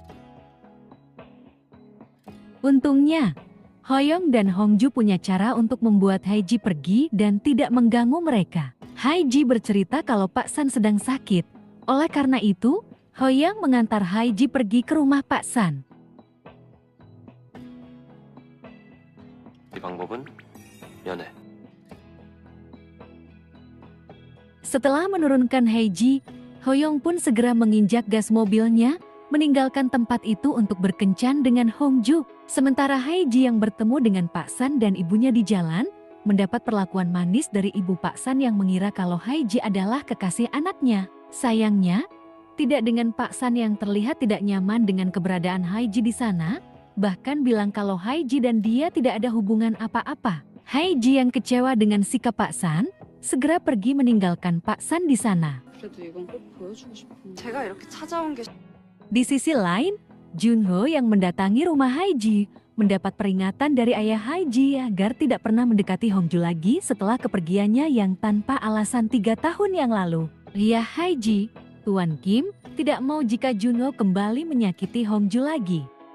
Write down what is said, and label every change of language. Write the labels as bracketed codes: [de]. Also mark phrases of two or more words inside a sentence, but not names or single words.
[id] Untungnya, Hoyong dan Hongju punya cara untuk membuat Haiji pergi dan tidak mengganggu mereka. Haiji bercerita kalau Pak San sedang sakit, oleh karena itu, Hoyong mengantar Haiji pergi ke rumah Pak San. [ko] 이 방법은 연애. [id] Setelah menurunkan Haiji, Hoyong pun segera menginjak gas mobilnya, meninggalkan tempat itu untuk berkencan dengan Hongju. Sementara Haiji yang bertemu dengan Pak San dan ibunya di jalan, mendapat perlakuan manis dari ibu Pak San yang mengira kalau Haiji adalah kekasih anaknya. Sayangnya, tidak dengan Pak San yang terlihat tidak nyaman dengan keberadaan Haiji di sana, bahkan bilang kalau Haiji dan dia tidak ada hubungan apa-apa. Haiji yang kecewa dengan sikap Pak San, segera pergi meninggalkan Pak San di sana. [ko] 그래도 이건 꼭 보여주고 싶은. 제가 이렇게 찾아온 게 [id] Di sisi lain, Junho yang mendatangi rumah Haiji mendapat peringatan dari ayah Haiji agar tidak pernah mendekati Hongju lagi setelah kepergiannya yang tanpa alasan 3 tahun yang lalu. Ayah Haiji, Tuan Kim, tidak mau jika Junho kembali menyakiti Hongju lagi.